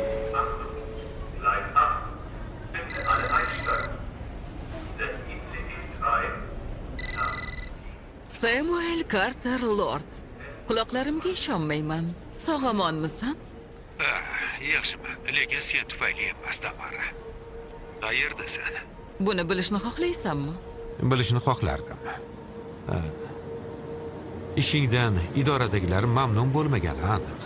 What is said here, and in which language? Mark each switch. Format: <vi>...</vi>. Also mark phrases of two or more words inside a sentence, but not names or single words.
<de>Gleis 8. Bitte alle einsteigen. Der ICE Carter Lord.</de> <uz>Quloqlarimga ishonmayman. Sog'-omonmisan? Yaxshiman, lekin sen tufayli emas, Tamara. Qayerdasan? Buni bilishni xohlaysanmi? Bilishni xohlardim. Ishingdan idoradagilar mamnun bo'lmagani aniq.</uz>